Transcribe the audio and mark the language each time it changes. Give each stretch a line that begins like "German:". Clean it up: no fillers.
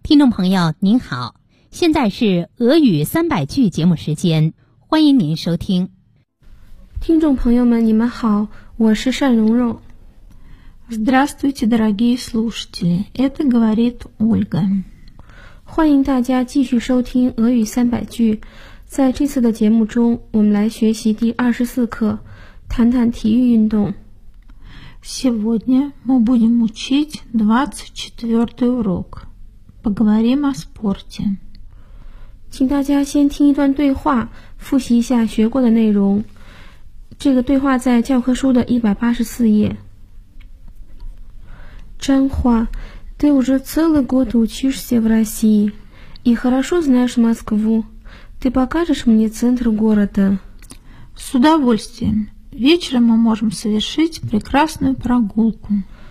Chinese: 朋友您好，现在是俄语三百句节目时间，欢迎您收听。听众朋友们，你们好，我是单蓉蓉。
Russian: Здравствуйте, дорогие слушатели, это говорит Ольга。
Chinese: 欢迎大家继续收听俄语三百句。在这次的节目中，我们来学习第24课，谈谈体育运动。
Russian: Сегодня мы будем учить 24-й урок. Поговорим о спорте.
Chinese: 请大家先听一段对话，复习一下学过的内容。这个对话在教科书的184页。真话
Russian: ты уже целый год учишься в России и хорошо знаешь Москву. Ты покажешь мне центр города? С удовольствием. Вечером мы можем совершить прекрасную прогулку.